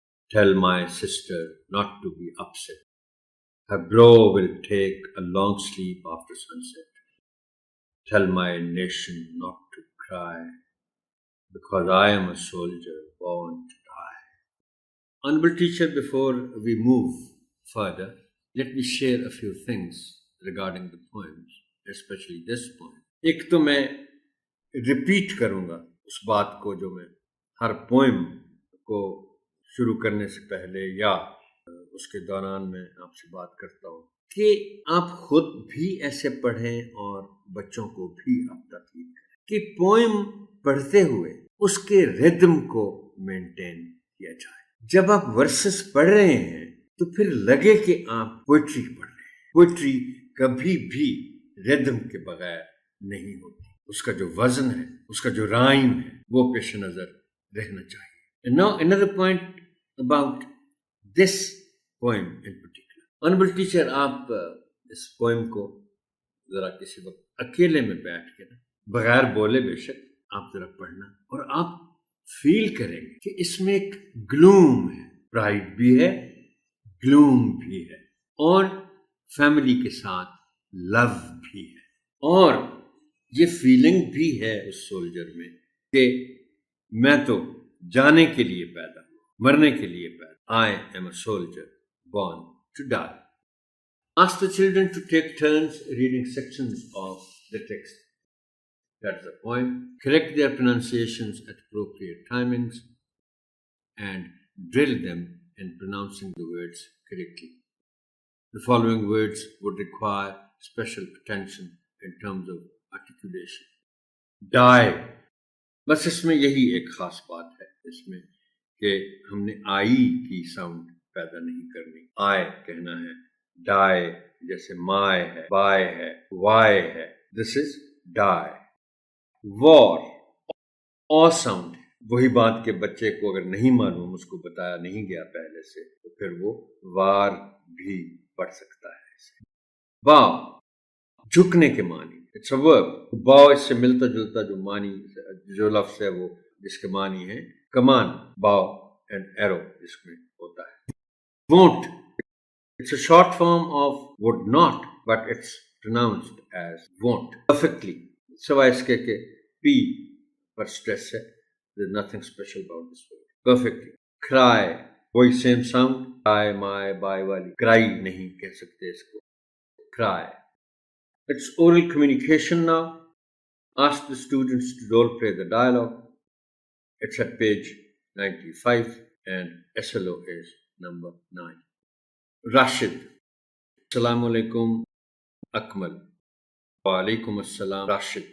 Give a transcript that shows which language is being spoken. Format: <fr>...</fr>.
<en>Tell my sister not to be upset. Her bro will take a long sleep after sunset. Tell my nation not to cry. because I am a soldier born to die. Honorable teacher, before we move further, let me share a few things regarding the poems, especially this poem.</en> <hi>एक तो मैं repeat करूंगा उस बात को जो मैं हर poem को शुरू करने से पहले या उसके दौरान मैं आपसे बात करता हूँ कि आप खुद भी ऐसे पढ़ें और बच्चों को भी आप ताकीद करें कि पोएम पढ़ते हुए उसके रिदम को मेंटेन किया जाए. जब आप वर्सेस पढ़ रहे हैं तो फिर लगे कि आप पोइट्री पढ़ रहे हैं. पोइट्री कभी भी रिदम के बगैर नहीं होती. उसका जो वजन है, उसका जो राइम है, वो पेश नजर रहना चाहिए.</hi> <en>And now another point about this poem in particular.</en> <hi>Honorable teacher, आप इस पोएम को जरा किसी वक्त अकेले में बैठ के ना बगैर बोले बेशक आप जरा पढ़ना और आप फील करेंगे कि इसमें एक ग्लूम है, प्राइड भी है, ग्लूम भी है और फैमिली के साथ लव भी है और ये फीलिंग भी है उस सोल्जर में कि मैं तो जाने के लिए पैदा हूं, मरने के लिए पैदा.</hi> <en>I am a soldier born to die. Ask the children to take turns reading sections of the text. That's the poem. Correct their pronunciations at appropriate timings and drill them in pronouncing the words correctly. The following words would require special attention in terms of articulation. Die.</en> <hi>बस इसमें यही एक खास बात है इसमें कि हमने आई की साउंड पैदा नहीं करनी. आय कहना है, डाई जैसे माय है, बाय है, वाय है.</hi> <en>This is die. War</en> <hi>और साउंड है. वही बात के बच्चे को अगर नहीं मालूम, उसको बताया नहीं गया पहले से, तो फिर वो वार भी पढ़ सकता है. वाव झुकने के मानी.</hi> <en>It's a verb.</en> <hi>बाव इससे मिलता जुलता जो मानी जो लफ्ज है वो जिसके मानी है कमान,</hi> <en>bow and arrow</en> <hi>जिसमें होता है.</hi> <en>Won't, it's a short form of would not but it's pronounced as won't.</en> <hi>Perfectly सिवाय इसके के पी पर स्ट्रेस है.</hi> <en>There is nothing special about this word. Perfectly. Cry वही same sound, I my by वाली.</en> <hi>क्राई नहीं कह सकते इसको, cry.</hi> <en>It's oral communication now. Ask the students to role play the dialogue. It's at page 95 and SLO is number 9. Rashid. Assalamu alaikum, Akmal. Wa alaikum assalam, Rashid.</en>